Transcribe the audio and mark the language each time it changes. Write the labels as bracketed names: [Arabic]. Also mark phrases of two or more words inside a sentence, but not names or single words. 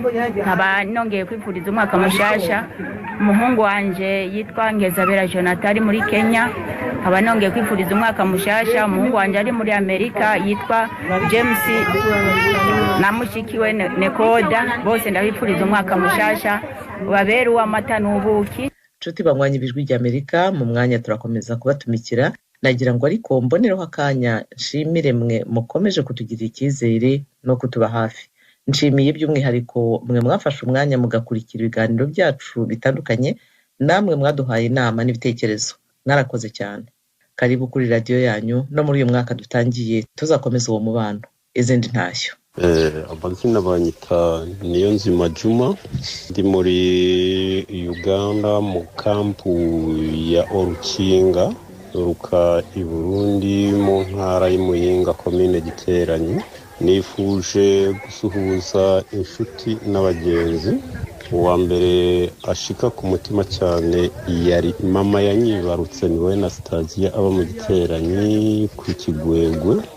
[Rundi] Nkaba nongeye kwifuriza umwaka mushasha umuhungu wanje yitwa Ngezabera Jonathan ari muri Kenya. Nkaba nongeye kwifuriza umwaka mushasha umuhungu wanje ari muri Amerika yitwa James na mushikiwe Nekoda. Bose ndabifuriza umwaka mushasha babere uw'amata n'ubuki. [Kinyarwanda] Nshuti banywanyi b'Ijwi ry'Amerika, mu mwanya turakomeza kubatumikira. Nagira ngo ariko mbonereho akanya nshimire mwe mukomeje kutugirira icyizere no kutuba hafi. Nshimiye by'umwihariko mwe mwafashe umwanya mugakurikira ibiganiro byacu bitandukanye, namwe mwaduhaye inama n'ibitekerezo. Narakoze cyane. Karibu kuri radio yanyu no muri uyu mwaka dutangiye tuzakomeza uwo mubano. Izindi ntashyo. [Rundi] Abazina banyita Niyonzima Juma, ndi muri Uganda mu kampu ya Orukinga ruka i Burundi mu ntara y'Imuyinga komine Giteranyi. Nifuje gusuhuza inshuti n'abagenzi uwa mbere ashika ku mutima cyane yari mama yanyibarutse niwe na Stasia aba mu Giteranyi ku Kigwegwe.